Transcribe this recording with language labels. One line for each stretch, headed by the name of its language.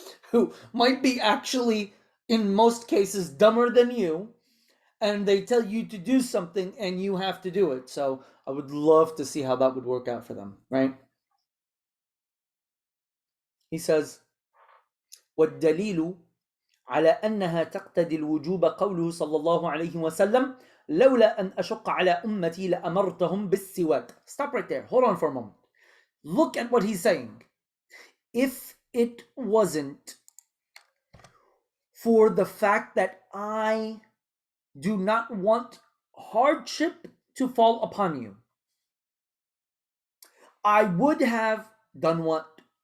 English: Who might be actually, in most cases, dumber than you, and they tell you to do something and you have to do it. So I would love to see how that would work out for them, right? He says,
Arabic: وَالدَّلِيلُ على أنها تقتضي الوجوب قوله صلى الله عليه وسلم لولا أن أشق على أمتي لأمرتهم بالسواك.
English: Stop right there. Hold on for a moment. Look at what he's saying. If it wasn't for the fact that I do not want hardship to fall upon you, I would have done what?